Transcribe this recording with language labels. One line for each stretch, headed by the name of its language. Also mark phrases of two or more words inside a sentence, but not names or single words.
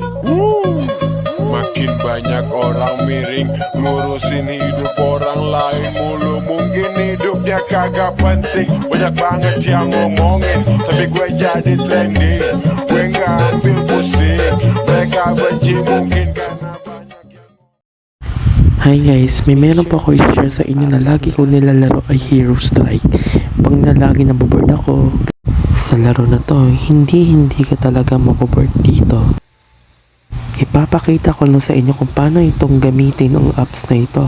Indonesian: Makin banyak orang miring ngurusin hidup orang lain mulu. Mungkin hidupnya kagak penting, banyak banget yang ngomongin, tapi gue jadi trending. Gue gak ambil pusing, mereka benci mungkin karena banyak yang...
Filipino: Hi guys, may meron po ako i-share sa inyo na lagi ko nilalaro ay Hero Strike. Pag na lagi naboboard ako sa laro na to, hindi ka talaga maboboard dito. Ipapakita ko lang sa inyo kung paano itong gamitin ang apps na ito.